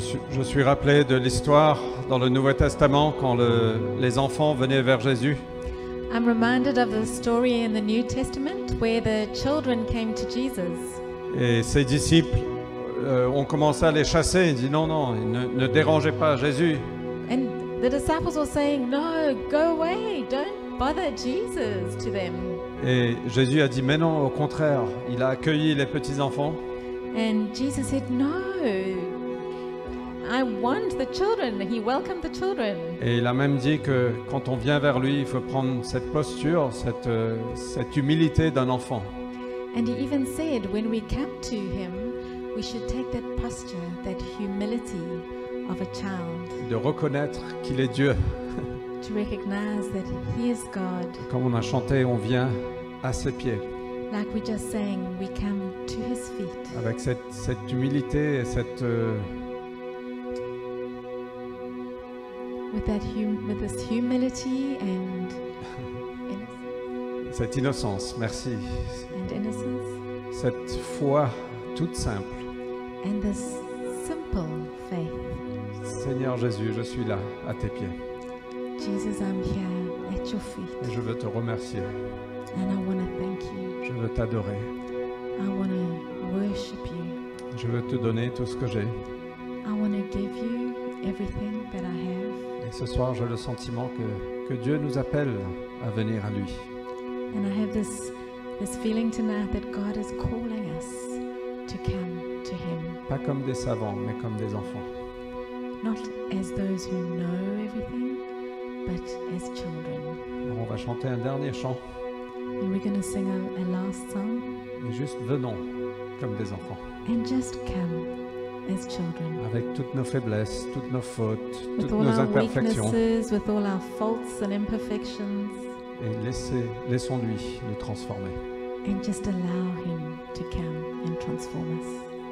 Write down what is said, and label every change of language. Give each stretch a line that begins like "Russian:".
French: Je suis rappelé de l'histoire dans le Nouveau Testament quand les enfants venaient vers Jésus
English: I'm reminded of the story in the New Testament where the children came to Jesus
French: et ses disciples ont commencé à les chasser. Ils disent non, non, ne dérangez pas Jésus.
English: and the disciples were saying, "No, go away, don't bother Jesus," to them.
French: Et Jésus a dit mais non, au contraire, il a accueilli les petits-enfants
English: And Jesus said, "No, I want the children." He welcomed the children.
French: et il a même dit que quand on vient vers lui, il faut prendre cette posture, cette humilité d'un enfant.
English: And he even said, when we come to him, we should take that posture, that humility of a child,
French: De reconnaître qu'il est Dieu.
English: to recognize that he is God.
French: Comme on a chanté, on vient à ses pieds.
English: Like we just sang, we come to his feet.
French: Avec cette humilité et
English: With this humility and
French: cette innocence, merci.
English: innocence,
French: Cette foi toute simple.
English: and this simple faith.
French: Seigneur Jésus, je suis là, à tes pieds.
English: Jesus, I'm here at your feet,
French: Et je veux te remercier.
English: and I want to thank you.
French: Je veux t'adorer.
English: I want to worship you.
French: Je veux te donner tout ce que j'ai.
English: I want to give you everything that I have.
French: Et ce soir, j'ai le sentiment que Dieu nous appelle à venir à lui.
English: And I have this feeling tonight that God is calling us to come to him,
French: Pas comme des savants, mais comme des enfants.
English: not as those who know everything, but as children.
French: Alors, on va chanter un dernier chant.
English: And we're going to sing a last song,
French: Et juste venons comme des enfants.
English: and just come as children.
French: Avec toutes nos faiblesses, toutes nos fautes,
English: With
French: toutes
English: all
French: nos
English: our
French: imperfections.
English: weaknesses, with all our faults and imperfections,
French: Et laissons-lui nous transformer.
English: and just allow him to come and transform us.